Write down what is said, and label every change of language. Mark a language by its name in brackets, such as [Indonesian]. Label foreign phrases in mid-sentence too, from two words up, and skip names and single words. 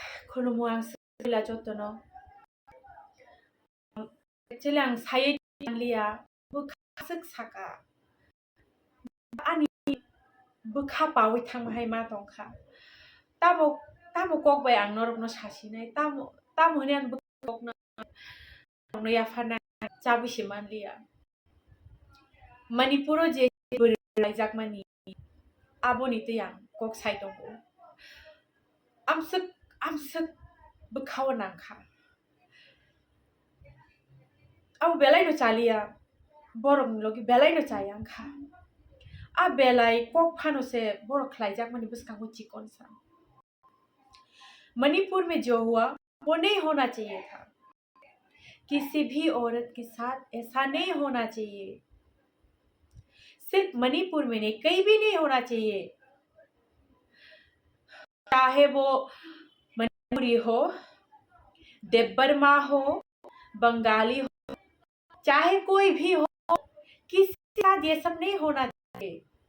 [Kok Borok] खुलुमो आं सिला जतनो एक्चुअली आं सायै लिया बुखासक साका आंनि बुखा बावै थांबाय मा दंखा तामो तामो ककबाय आं नरबनो सासिनाय तामो हने आं बुकना याफाना जाबिसे मानलिया मणिपुरो जे लाइजाकमानि आबोनि तैयां कक साइदंगो आमसक बुखाव नांखा अब बेलाय नो चालिया बरम लोगी बेलाय नो चाया आंखा आ बेलाय कक फानो से बरक लाइजाकमानि बुसकांगो चिकन सा [Hindi] मणिपुर में जो हुआ वो नहीं होना चाहिए था। किसी भी औरत के साथ ऐसा नहीं होना चाहिए। सिर्फ मणिपुर में नहीं, कहीं भी नहीं होना चाहिए। चाहे वो मणिपुरी हो, देब्बरमा हो, बंगाली हो, चाहे कोई भी हो, किसी के साथ ये सब नहीं होना चाहिए।